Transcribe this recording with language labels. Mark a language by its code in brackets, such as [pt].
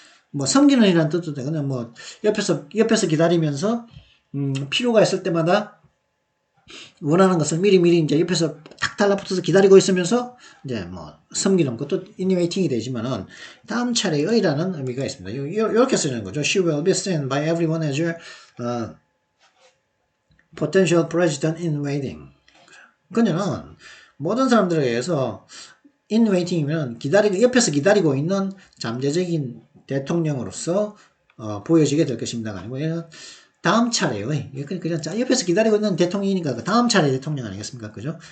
[ko] 뭐 섬기는 이라는 뜻도 돼. 그냥 뭐 옆에서 기다리면서 필요가 있을 때마다 원하는 것을 미리 이제 옆에서 탁 달라붙어서 기다리고 있으면서 이제 뭐 섬기는 것도 in waiting이 되지만은 다음 차례의라는 의미가 있습니다. 이렇게 쓰는 거죠. [en] She will be seen by everyone as your potential president in waiting. [ko] 그녀는 모든 사람들에 의해서 in waiting이면 옆에서 기다리고 있는 잠재적인 대통령으로서 보여지게 될 것입니다가 아니고 얘는 다음 차례요. 그냥 옆에서 기다리고 있는 대통령이니까 그 다음 차례 대통령 아니겠습니까? 그죠?